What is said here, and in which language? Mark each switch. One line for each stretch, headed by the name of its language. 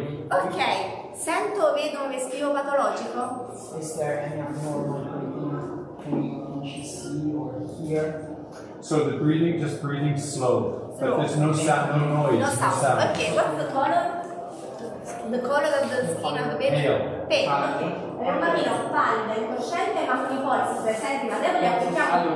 Italian: Ok, sento o vedo un respiro patologico?
English: Is there any abnormal breathing? Can she see or hear? So the breathing, just breathing slow. But there's no sound, no noise, No no sound. sound. Ok, what's the color? The color of the skin of the baby? Pale. Ok.
Italian: È un bambino pallido, incosciente, ma con i polsi presenti, ma deboli, applichiamo un